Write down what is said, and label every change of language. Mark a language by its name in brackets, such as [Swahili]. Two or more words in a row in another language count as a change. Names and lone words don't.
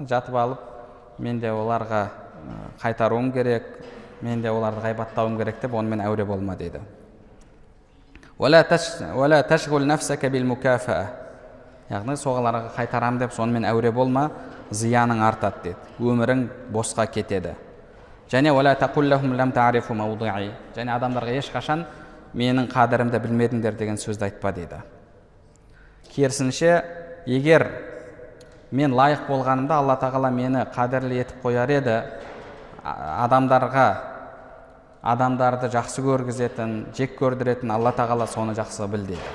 [Kazakh] Жатып алып, мен де оларға қайтаруым керек, мен де оларды ғайбаттауым керек деп онымен әуре болма дейді. [Arabic] ولا تشغل نفسك بالمكافأة. [Kazakh] Яғни соғыларға қайтарам деп сонымен әуре болма, зияның артады деді. Өмірің босқа кетеді. [Arabic] Және ولا تقل لهم لم تعرفوا موضعي. [Kazakh] Және адамдарға ешқашан менің қадірімді білмедіңдер деген сөзді айтпа дейді. Керісінше, егер мен лайық болғанымда Алла тағала мені қадірлі етіп қояр еді, адамдарды жақсы көргізетін, жек көрдіретін Алла тағала соны жақсы біл дейді.